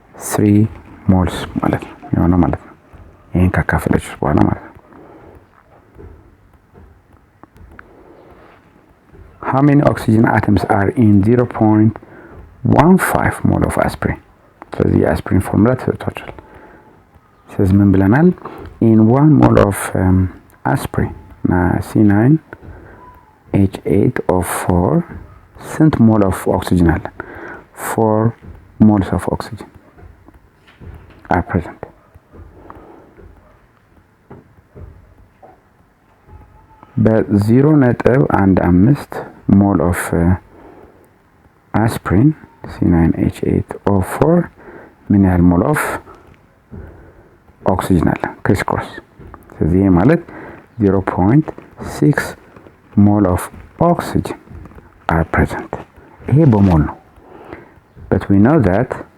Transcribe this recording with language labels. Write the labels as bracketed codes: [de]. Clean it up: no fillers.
[am] 3 ሞልስ ማለት ነው ይሆናል ማለት ነው። ይሄን ካካፈላችሁት በኋላ ማለት ነው። [en] How many oxygen atoms are in 0.15 mole of aspirin? [am] ስለዚህ የአስፕሪን ፎርሙላ ተሰጥቷል። ስለዚህ ምን ብለናል? in 1 mole of aspirin C9H8O4 ስንት ሞል ኦፍ ኦክሲጅን አለ? [en] 4 moles of oxygen are present. [am] በ0.15 ሞል ኦፍ አስፕሪን C9H8O4 ምን ያህል ሞል ኦፍ ኦክሲጅን አለ? ክሪስ ክሮስ ስለዚህ ማለት 0.6 ሞል ኦፍ ኦክሲጅን are present ይሄ በሞል ነው። [en] but we know that